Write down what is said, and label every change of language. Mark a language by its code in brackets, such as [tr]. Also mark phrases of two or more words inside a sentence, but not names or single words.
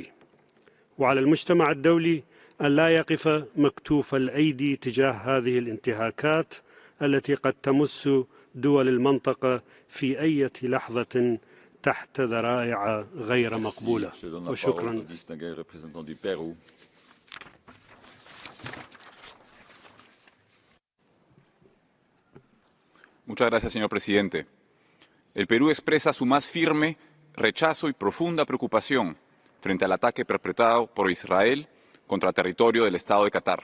[ar] وعلى المجتمع الدولي أن لا يقف مكتوف الأيدي تجاه هذه الانتهاكات التي قد تمس دول المنطقة في أي لحظة تحت ذرائع غير مقبولة. وشكرا. [es] Muchas gracias, señor presidente. El Perú expresa su más firme rechazo y profunda preocupación frente al ataque perpetrado por Israel contra territorio del Estado de Qatar.